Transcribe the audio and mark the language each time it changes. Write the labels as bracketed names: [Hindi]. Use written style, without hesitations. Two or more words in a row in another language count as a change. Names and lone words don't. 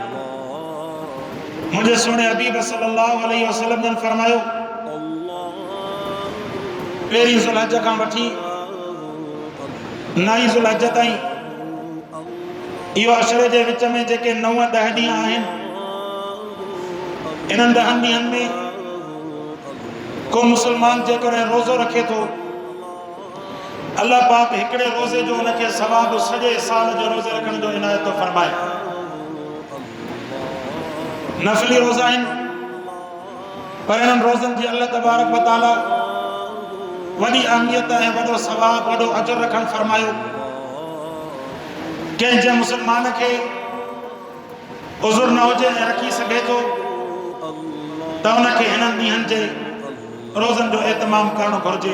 [Sindhi] मुझे सुने हबीब [Arabic] صلى الله عليه وسلم [Sindhi] ने फरमायो पहिरीं ज़ुल्हज खां वठी 9 ज़ुल्हज ताईं इहो अशरे जे विच में जेके 9-10 ॾींहं आहिनि, इन्हनि 10 ॾींहंनि में को मुसलमान जेकॾहिं रोज़ो रखे थो, अल्लाह पाक हिकिड़े रोज़े जो उनखे सवाब सॼे साल जो रोज़े रखण जो इनायत थो फरमाए। नफ़ली रोज़ा आहिनि, पर इन्हनि रोज़नि जी [Arabic] الله تبارك وتعالى [Sindhi] वॾी अहमियत ऐं वॾो सवाब वॾो अजर रखण फरमायो। कंहिं मुसलमान खे उज़ुर न हुजे ऐं रखी सघे थो त उनखे हिननि ॾींहंनि जे रोज़नि जो एहतमाम करणु घुरिजे।